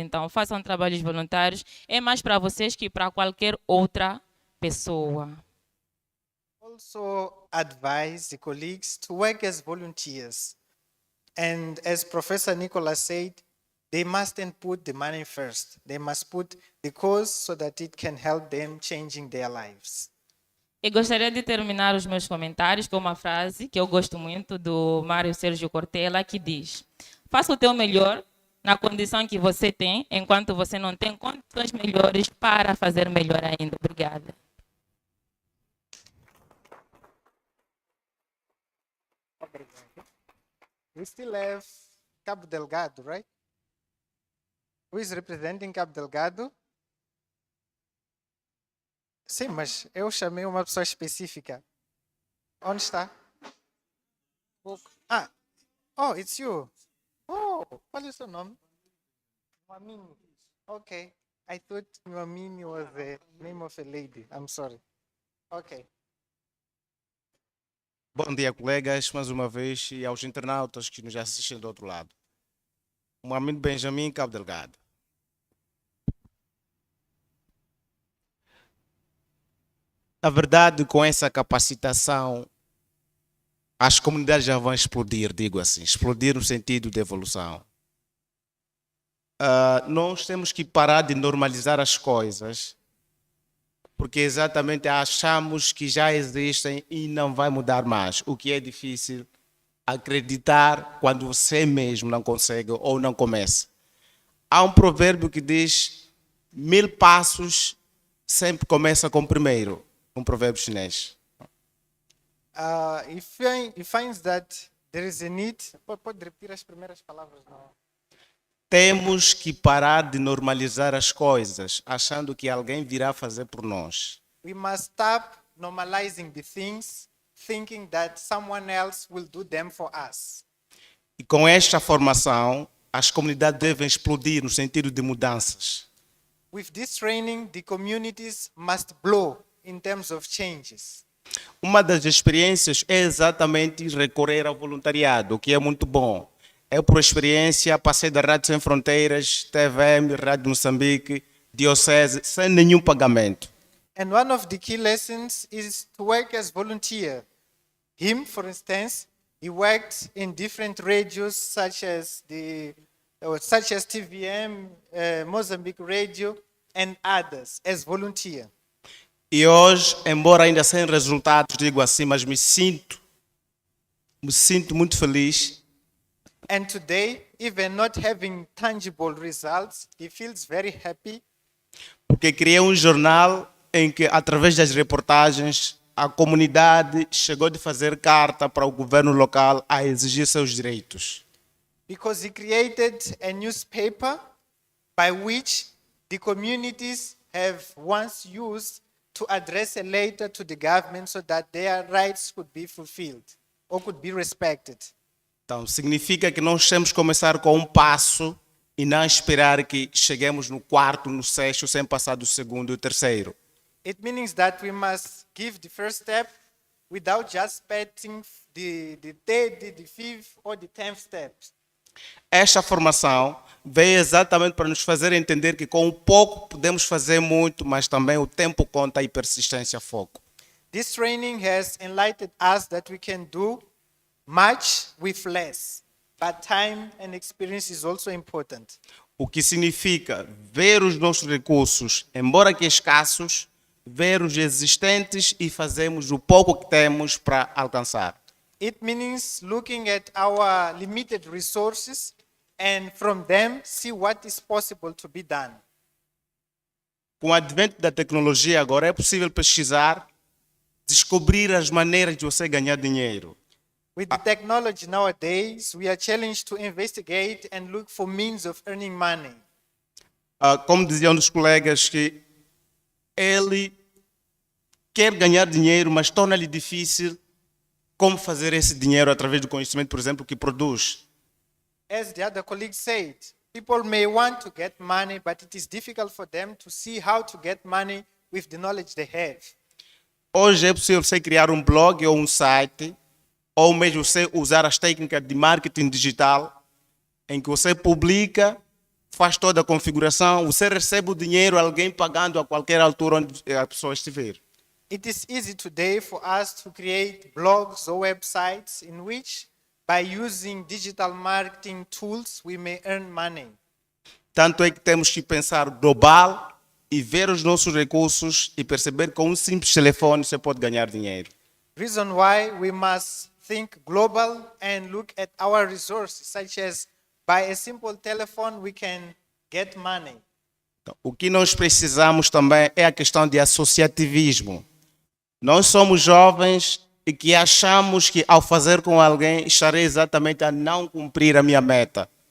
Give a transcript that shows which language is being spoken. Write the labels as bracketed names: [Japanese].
[Portuguese] Então, façam trabalhos voluntários. É mais para vocês que para qualquer outra pessoa. [English] Also advise the colleagues to work as volunteers. And as Professor Nicolas said, they mustn't put the money first. They must put the cause so that it can help them changing their lives. [Portuguese] E gostaria de terminar os meus comentários com uma frase que eu gosto muito do Mário Sérgio Cortella, que diz: faça o teu melhor na condição que você tem, enquanto você não tem condições melhores para fazer melhor ainda. Obrigada. [English] We still have Cabo Delgado, right? Who is representing Cabo Delgado? [Portuguese] Sim, mas eu chamei uma pessoa específica. Onde está? Ah, [English] oh, it's you. [Portuguese] Oh, qual é o seu nome? Muamini. Okay. [English] I thought Muamini was the name of a lady. I'm sorry. Okay. [Portuguese] Bom dia, colegas, mais uma vez, e aos internautas que nos assistem do outro lado. Mohamed Benjamin, Cabo Delgado. Na verdade, com essa capacitação, as comunidades já vão explodir, digo assim, explodir no sentido de evolução. Nós temos que parar de normalizar as coisas, porque exatamente achamos que já existem e não vai mudar mais, o que é difícil acreditar quando você mesmo não consegue ou não começa. Há um provérbio que diz: 1000 passos sempre começa com o primeiro, um provérbio chinês. [English] He finds that there is a need. [Portuguese] Pode repetir as primeiras palavras? Não. Temos que parar de normalizar as coisas, achando que alguém virá fazer por nós. [English] We must stop normalizing the things, thinking that someone else will do them for us. [Portuguese] E com esta formação, as comunidades devem explodir no sentido de mudanças. [English] With this training, the communities must blow in terms of changes. [Portuguese] Uma das experiências é exatamente recorrer ao voluntariado, o que é muito bom. Eu, por experiência, passei da Rádio Sem Fronteiras, TVM, Rádio Moçambique, Diocese, sem nenhum pagamento. [English] And one of the key lessons is to work as volunteer. Him, for instance, he worked in different radios such as TVM, Mozambique Radio, and others as volunteer. [Portuguese] E hoje, embora ainda sem resultados, digo assim, mas me sinto muito feliz. [English] And today, even not having tangible results, he feels very happy. [Portuguese] Porque criei um jornal em que, através das reportagens, a comunidade chegou de fazer carta para o governo local a exigir seus direitos. [English] Because he created a newspaper by which the communities have once used to address a letter to the government so that their rights could be fulfilled or could be respected. [Portuguese] Então, significa que nós temos que começar com um passo e não esperar que cheguemos no quarto, no sexto, sem passar do segundo e o terceiro. [English] It means that we must give the first step without just expecting the third, the fifth or the 10th step. [Portuguese] Esta formação veio exatamente para nos fazer entender que com pouco podemos fazer muito, mas também o tempo conta e persistência foco. [English] This training has enlightened us that we can do much with less, but time and experience is also important. [Portuguese] O que significa ver os nossos recursos, embora que escassos, ver os existentes e fazermos o pouco que temos para alcançar. [English] It means looking at our limited resources and from them see what is possible to be done. [Portuguese] Com o advento da tecnologia agora é possível pesquisar, descobrir as maneiras de você ganhar dinheiro. [English] With the technology nowadays, we are challenged to investigate and look for means of earning money. [Portuguese] Como diziam os colegas, que ele quer ganhar dinheiro, mas torna-lhe difícil como fazer esse dinheiro através do conhecimento, por exemplo, que produz. [English] As the other colleague said, people may want to get money, but it is difficult for them to see how to get money with the knowledge they have. [Portuguese] Hoje é possível você criar um blog ou um site, ou mesmo você usar as técnicas de marketing digital, em que você publica, faz toda a configuração, você recebe o dinheiro, alguém pagando a qualquer altura onde a pessoa estiver. [English] It is easy today for us to create blogs or websites in which, by using digital marketing tools, we may earn money. [Portuguese] Tanto é que temos que pensar global e ver os nossos recursos e perceber que com um simples telefone você pode ganhar dinheiro. [English] Reason why we must think global and look at our resources, such as by a simple telephone we can get money. [Portuguese] Então, o que nós precisamos também é a questão de associativismo. Nós somos jovens e que achamos que ao fazer com alguém estarei exatamente a não cumprir a minha meta.